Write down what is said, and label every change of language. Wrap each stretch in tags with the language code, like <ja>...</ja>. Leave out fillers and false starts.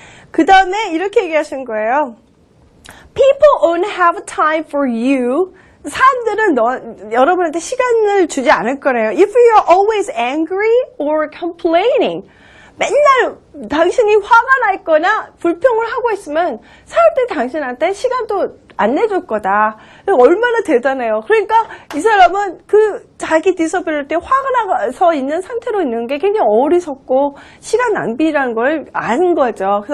<ko>그 다음에 이렇게 얘기하신 거예요.</ko> <en>People won't have time for you.</en> <ko>사람들은 여러분한테 시간을 주지 않을 거래요.</ko> <en>If you're always angry or complaining.</en> <ko>맨날 당신이 화가 나 있거나 불평을 하고 있으면 사람들이 당신한테 시간도 안 내줄 거다. 얼마나 대단해요. 그러니까 이 사람은 그 자기 디서빌리티 화가 나서 있는 상태로 있는 게 굉장히 어리석고 시간 낭비라는 걸 아는 거죠.</ko>